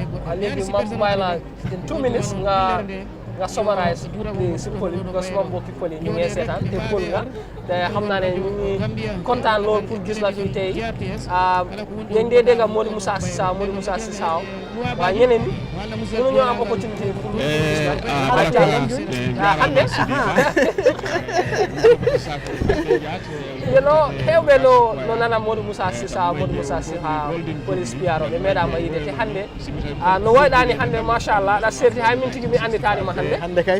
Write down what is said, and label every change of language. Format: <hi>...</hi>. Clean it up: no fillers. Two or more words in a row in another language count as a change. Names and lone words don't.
<wo>léegi ma bàyyi la</wo> <en>in 2 minutes</en> <wo>nga summarize si pël yi</wo> <fr>parce que</fr> <wo>sama mbokki pël yi ñu ngi seetaan te pël nga te xam naa ne ñu ngi kontaan loolu pour gis la fii tey dañ dee dégg Modou Moussa Cissao waaye ñeneen ñi mënu ñoo am opportunité pour gis la ala jàll hande</wo> <ff>hewɓe no nana Modou Moussa Cissao police piyaro ɓe meeɗama yiide te hande no woyɗani hande machallah aɗa serti hay min tigui mi anditanima hande</ff> <wo>kay</wo>